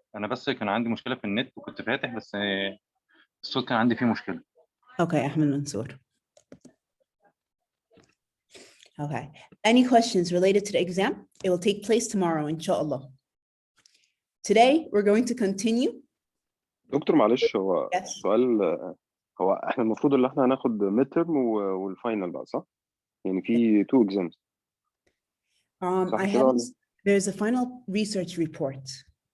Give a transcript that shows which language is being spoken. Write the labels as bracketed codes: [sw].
[ar] انا بس كان عندي مشكله في النت وكنت فاتح بس الصوت كان عندي فيه مشكله. [en] Okay, Ahmed Mansour. Okay. Any questions related to the exam? It will take place tomorrow, inshallah. Today, we're going to continue. [ar] دكتور معلش هو [en] Yes. [ar] سؤال، هو احنا المفروض ان احنا هناخد ميد ترم والفاينل بقى صح؟ يعني في 2 exams. [en] I have, there's a final research report.